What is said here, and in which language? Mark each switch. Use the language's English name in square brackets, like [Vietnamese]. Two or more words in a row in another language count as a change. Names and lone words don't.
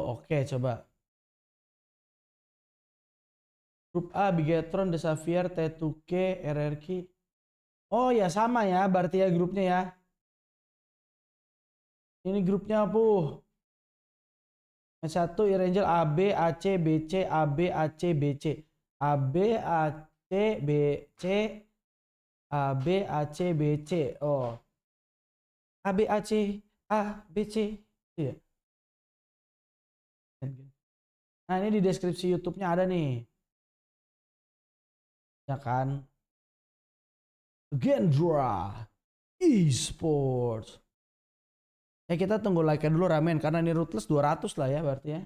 [Indonesian] Oke, coba. Grup A BIGETRON, Xavier, T2K, RRQ. Oh ya sama ya, berarti ya grupnya ya. Ini grupnya Puh. Yang satu ERANGEL AB, AC, BC, AB, AC, BC. AB, AC, BC. AB, AC, BC. Oh. A B A C A B C. Iya. Nah ini di deskripsi YouTube-nya ada nih. Ya kan. AGONxI8 ESPORTS. Ya kita tunggu like-nya dulu ramen karena ini Ruthless 200 lah ya berarti ya.